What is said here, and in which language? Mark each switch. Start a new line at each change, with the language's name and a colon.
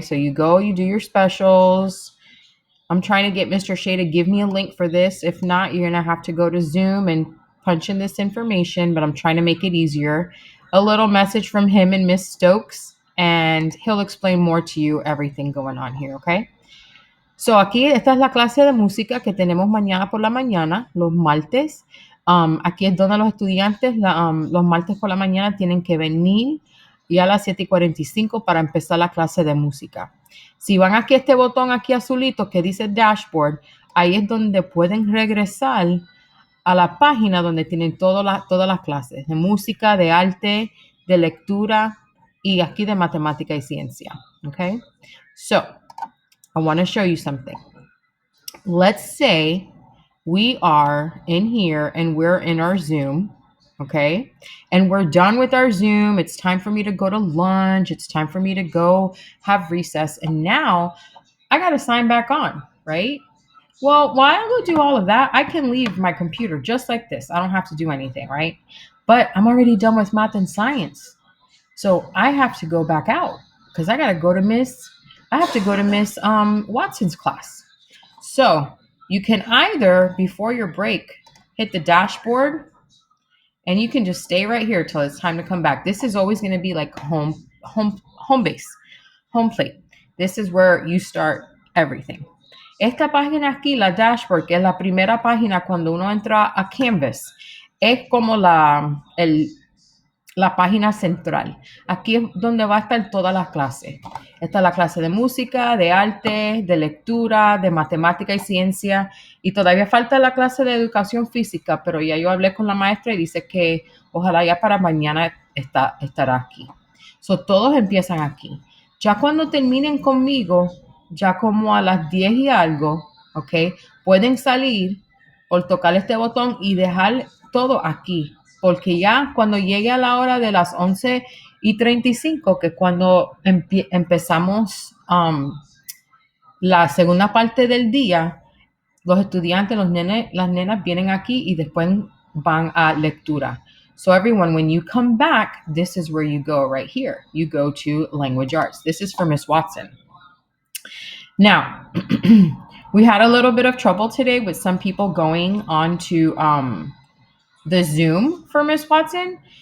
English: So you go, you do your specials. I'm trying to get Mr. Shea to give me a link for this. If not, you're going to have to go to Zoom and punch in this information, but I'm trying to make it easier. A little message from him and Miss Stokes, and he'll explain more to you everything going on here, okay?
Spanish: So aquí, esta es la clase de música que tenemos mañana por la mañana, los martes. Aquí es donde los estudiantes, los martes por la mañana, tienen que venir y a las 7:45 para empezar la clase de música. Si van aquí a este botón aquí azulito que dice Dashboard, ahí es donde pueden regresar a la página donde tienen todas las clases de música, de arte, de lectura y aquí de matemática y ciencia.
English: Okay? So, I want to show you something. Let's say we are in here and we're in our Zoom, okay? And we're done with our Zoom. It's time for me to go to lunch. It's time for me to go have recess. And now I got to sign back on, right? Well, while I go do all of that, I can leave my computer just like this. I don't have to do anything, right? But I'm already done with math and science. So I have to go back out because I got to go to Miss Watson's class. So you can either, before your break, hit the dashboard and you can just stay right here till it's time to come back. This is always going to be like home base, home plate. This is where you start everything.
Spanish: Esta página aquí, la dashboard, que es la primera página cuando uno entra a Canvas, es como la página central. Aquí es donde va a estar todas las clases. Esta es la clase de música, de arte, de lectura, de matemática y ciencia. Y todavía falta la clase de educación física, pero ya yo hablé con la maestra y dice que ojalá ya para mañana estará aquí. So, todos empiezan aquí. Ya cuando terminen conmigo, ya como a las 10 y algo, ¿ok? Pueden salir por tocar este botón y dejar todo aquí. Porque ya cuando llegue a la hora de las 11:35, que es cuando empezamos la segunda parte del día, los estudiantes, las nenas vienen aquí y después van a lectura.
English: So everyone, when you come back, this is where you go right here. You go to language arts. This is for Miss Watson. Now, we had a little bit of trouble today with some people going on to the Zoom for Miss Watson.